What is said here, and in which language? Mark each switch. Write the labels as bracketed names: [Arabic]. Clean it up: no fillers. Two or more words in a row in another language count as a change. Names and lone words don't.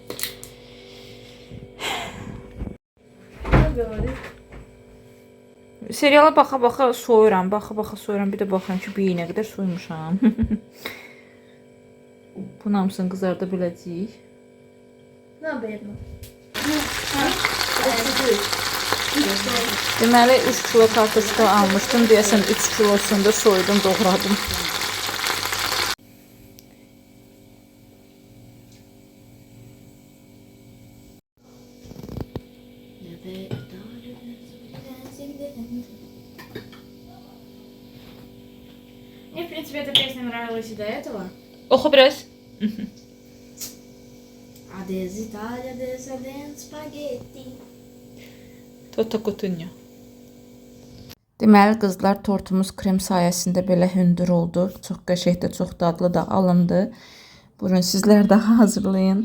[Azerbaijani] Seriala baxa-baxa soyuram, baxa-baxa soyuram. Bir də baxıram ki, bir nə qədər soymuşam. Bunun hamısını qızarda biləcəyik. [Russian] Ну, бедно. [Azerbaijani] Deməli 3 kilo kartoşka almışdım. Deyəsən 3 kilosunu da soydum, doğradım. [Russian] Мне, в принципе, эта песня нравилась и до этого. [Azerbaijani] Oxu biraz. [Portuguese] Adeus Italia, adeus spaghetti. Toto Cutugno. [Azerbaijani] Deməli qızlar, tortumuz krem sayəsində belə hündür oldu. Çox qəşəngdir, çox dadlı da alındı. Buyurun sizlər də hazırlayın.